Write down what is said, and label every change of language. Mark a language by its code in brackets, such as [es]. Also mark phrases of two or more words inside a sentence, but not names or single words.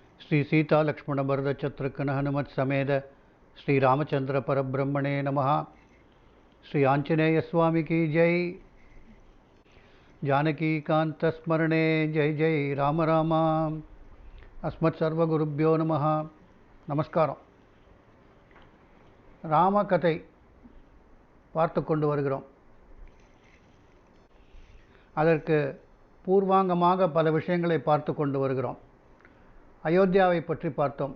[sa] श्री सीता लक्ष्मण भरत शत्रुघ्न हनुमत समेत श्री रामचंद्र परब्रह्मणे नमः। [hi] श्री आंजनेय स्वामी की जय। [sa] जानकी कांत स्मरणे जय जय राम राम। अस्मत् सर्वगुरुभ्यो नमः। [ta] நமஸ்காரம். ராமகதை பார்த்து கொண்டு வருகிறோம். அதற்கு பூர்வாங்கமாக பல விஷயங்களை பார்த்து கொண்டு வருகிறோம். அயோத்தியாவை பற்றி பார்த்தோம்.